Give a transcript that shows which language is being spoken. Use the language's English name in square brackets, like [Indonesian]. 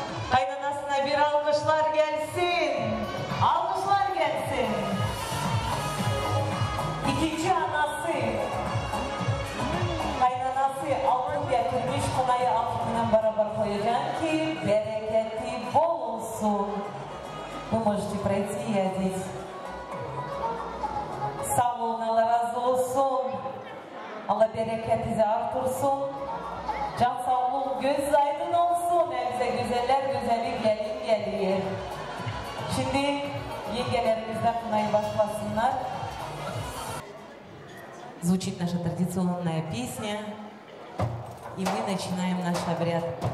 [Turkish] Kaynanasına bir alkışlar gelsin. Alkışlar gelsin. İkinci anası. Kaynanası altın getirmiş, kınayı altından beraber koyacak ki bereketi bol olsun. [Russian] Вы можете пройти и одеть. [Turkish] Sağ olun, Allah razı olsun. Allah bereketinizi artırsın. Can sağlığı, göz aydın olsun. Bize güzeller güzeli gelin geliyor. Şimdi yengelerimizden kınayı başlasınlar. [Russian] Звучит наша традиционная песня, и мы начинаем наш обряд.